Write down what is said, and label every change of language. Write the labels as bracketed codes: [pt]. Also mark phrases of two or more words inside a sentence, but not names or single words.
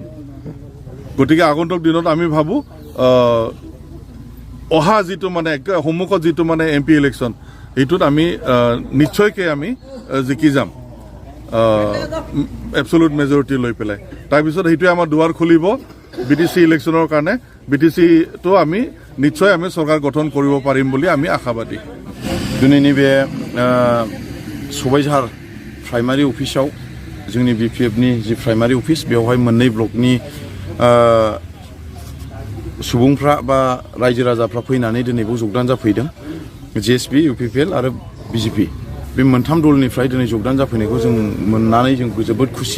[as] গতিকে আগন্তুক দিনত আমি ভাবোঁ অহা যিটো মানে সন্মুখত যিটো মানে এমপি ইলেকশ্যন এইটোত আমি নিশ্চয়কৈ আমি জিকি যাম [en] absolute majority [as] লৈ পেলাই। তাৰপিছত সেইটোৱে আমাৰ দুৱাৰ খুলিব বিটিচি ইলেকশ্যনৰ কাৰণে। বিটিচিটো আমি নিশ্চয় আমি চৰকাৰ গঠন কৰিব পাৰিম বুলি আমি আশাবাদী। [brx] दिनैनि बे सबाइझार [en] primary office [brx] जोंनि बिपिएफनि जि [en] primary office [brx] बेवहाय मोननै ब्लकनि सुबुंफ्रा बा रायजो राजाफ्रा फैनानै दिनैबो जगदान जाफैदों। जिएसपि इउपिपिएल आरो बिजेपि बे मोनथाम दलनिफ्राय दिनै जगदान जाफैनायखौ जों मोननानै जों जोबोद खुसि।